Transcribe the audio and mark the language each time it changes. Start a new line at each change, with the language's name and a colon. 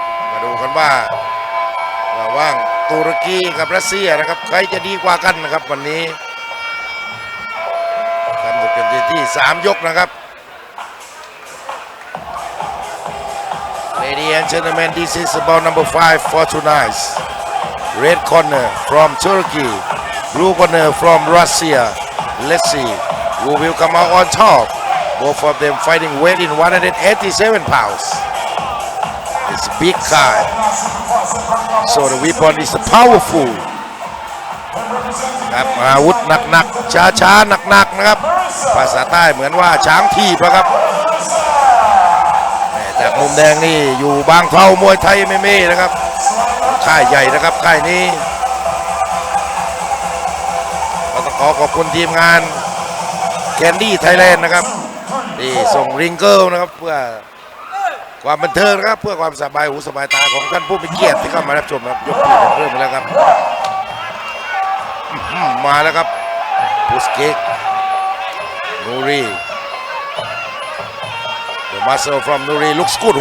Thai: มาดูกันว่าระหว่างตุรกีกับรัสเซียนะครับใครจะดีกว่ากันนะครับวันนี้ทำกันที่3 ยกนะครับ
English: Ladies and gentlemen, this is about number 5 for tonight. Red corner from Turkey, blue corner from Russia. Let's see who will come out on top. Both of them fighting weight in 187 pounds. It's big guy. So the weapon is powerful.
Thai: ครับอาวุธหนักๆช้าๆหนักๆนะครับภาษาใต้เหมือนว่าช้างทีบนะครับจากมุมแดงนี่อยู่บางเทามวยไทยMMAนะครับ ค่ายใหญ่นะครับค่ายนี้ก็ต้องขอบคุณทีมงานแคนดี้ไทยแลนด์นะครับที่ส่งริงเกิลนะครับเพื่อความบันเทิงนะครับเพื่อความสบายหูสบายตาของท่านผู้มีเกียรติที่เข้ามารับชมครับยกที่เริ่มแล้วครับมาแล้วครับพุสเก็กนูรี
English: The muscle from Nuri looks good.